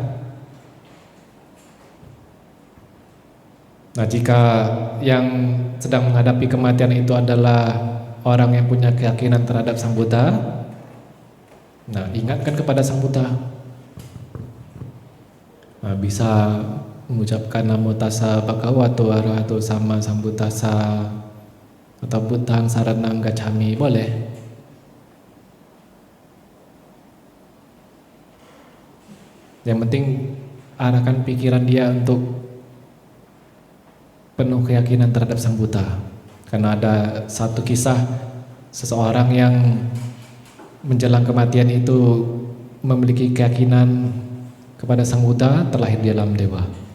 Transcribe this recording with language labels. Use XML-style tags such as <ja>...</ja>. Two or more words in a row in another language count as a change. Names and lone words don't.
<id>Nah, jika yang sedang menghadapi kematian itu adalah orang yang punya keyakinan terhadap Sang Buddha, nah, ingatkan kepada Sang Buddha. Nah, bisa mengucapkan</id> <pi>Namo Tassa Bhagavato Arahato Sama Sambuddhassa</pi> <id>atau</id> <pi>Buddhang Saranang Gacchami,</pi> <id>boleh. Yang penting arahkan pikiran dia untuk penuh keyakinan terhadap Sang Buddha. Karena ada satu kisah seseorang yang menjelang kematian itu memiliki keyakinan kepada Sang Buddha, terlahir di alam dewa.</id>